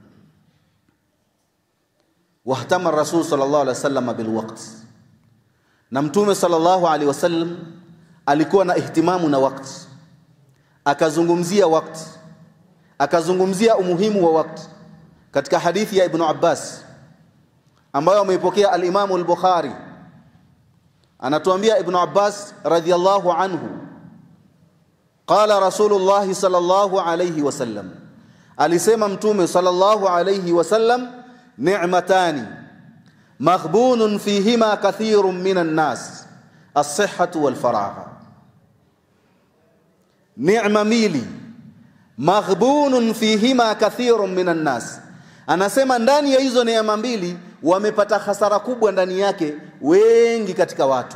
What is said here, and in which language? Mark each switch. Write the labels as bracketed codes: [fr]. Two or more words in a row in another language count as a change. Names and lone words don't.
[ar] واهتم الرسول صلى الله عليه وسلم بالوقت, [sw] na Mtume [ar] صلى الله عليه وسلم [sw] alikuwa na ihtimamu na wakati, akazungumzia wakati, akazungumzia umuhimu wa wakati. Katika hadithi ya Ibn Abbas ambayo ameipokea al-Imam al-Bukhari, anatuambia Ibn Abbas [ar] رضي الله عنه قال رسول الله صلى الله عليه وسلم, [sw] alisema Mtume [ar] صلى الله عليه وسلم نعمتان مغبون فيهما كثير من الناس الصحة والفراغ. [sw] Ni'ma mbili, [ar] مغبون فيهما كثير من الناس, [sw] anasema ndani ya hizo neema mbili wamepata hasara kubwa ndani yake wengi katika watu.